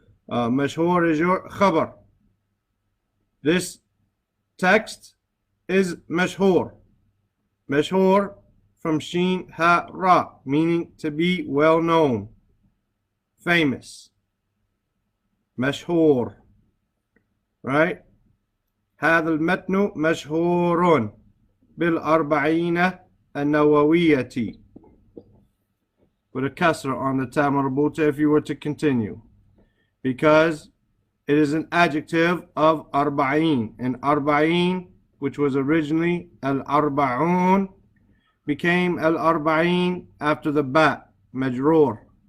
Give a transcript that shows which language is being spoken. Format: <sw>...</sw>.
<en>مشهور is your khabar. This text is mashhur. Mashhur from sheen ha ra, meaning to be well known, famous. Mashhur, right?</en> <ar>هذا المتن مشهور بالأربعين النووية.</ar> <en>Put a kasra on the ta marbuta if you were to continue, because it is an adjective of Arba'īn, and Arba'īn, which was originally al-Arba'un, became al-Arba'īn after the ba, majroor.</en>